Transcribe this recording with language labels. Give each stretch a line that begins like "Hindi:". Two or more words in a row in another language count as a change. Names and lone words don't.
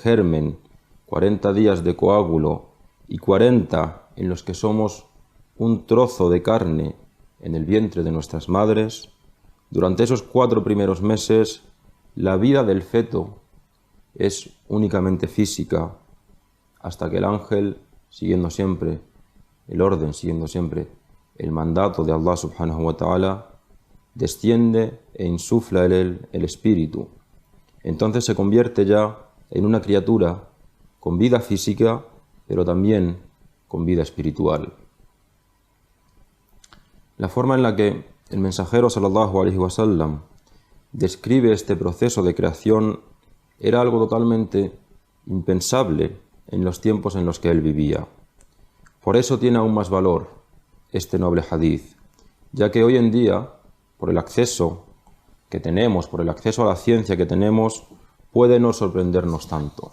Spanish: germen, 40 días de coágulo y 40 en los que somos un trozo de carne en el vientre de nuestras madres, durante esos 4 primeros meses la vida del feto es únicamente física, hasta que el ángel, siguiendo siempre el orden, siguiendo siempre el mandato de Allah
Arabic: سبحانه و تعالى,
Spanish: desciende e insufla en él el espíritu. entonces se convierte ya en una criatura con vida física, pero también con vida espiritual. La forma en la que el mensajero
Arabic: صلى الله عليه وسلم
Spanish: describe este proceso de creación era algo totalmente impensable en los tiempos en los que él vivía. Por eso tiene aún más valor este noble hadith, ya que hoy en día, por el acceso que tenemos, por el acceso a la ciencia que tenemos, puede no sorprendernos tanto.